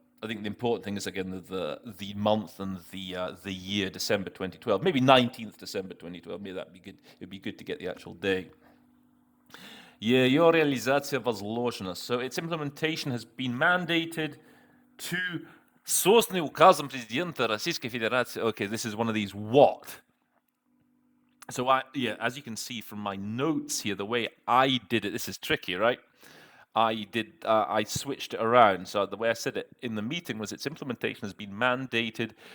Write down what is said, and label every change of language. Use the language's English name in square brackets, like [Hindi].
[English] I think the important thing is, again, the month and the year, December 2012, maybe 19th December 2012, maybe that'd be good. It'd be good to get the actual day. [Russian] Ее реализация возложена. [English] So its implementation has been mandated to [Russian] созданный указом президента Российской Федерации. [English] Okay, this is one of these what. So as you can see from my notes here, the way I did it, this is tricky, right? I switched it around. So the way I said it in the meeting was its implementation has been mandated.